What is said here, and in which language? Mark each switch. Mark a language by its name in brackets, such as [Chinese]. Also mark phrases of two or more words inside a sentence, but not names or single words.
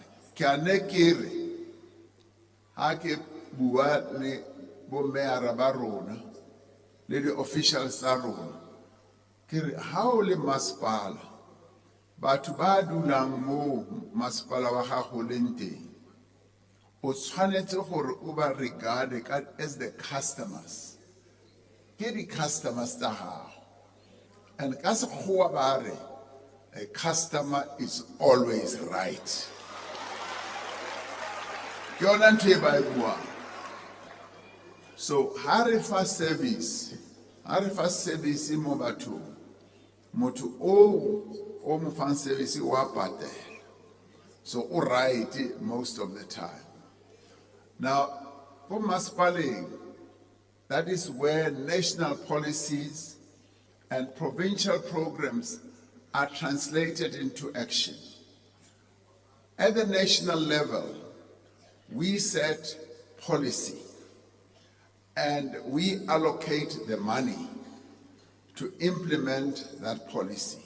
[Tswana] Ke a ne ke re ha ke bua le bo meyara ba rona le di-officials tsa rona, ke re ha o le masepala, batho ba dulang mo masepala wa gago leng teng, o tshwanetse gore o ba [English] regard as the customers. [Tswana] Ke di customers tsa gago. [English] And [Tswana] ka sekgowa ba re, [English] a customer is always right. [Tswana] Ke yona ntho e ba e buang. So ha re fa service mo bathong, motho o mo fang service wa patela. [English] So o right most of the time. Now, for Municipality, that is where national policies and provincial programs are translated into action. At the national level, we set policy and we allocate the money to implement that policy.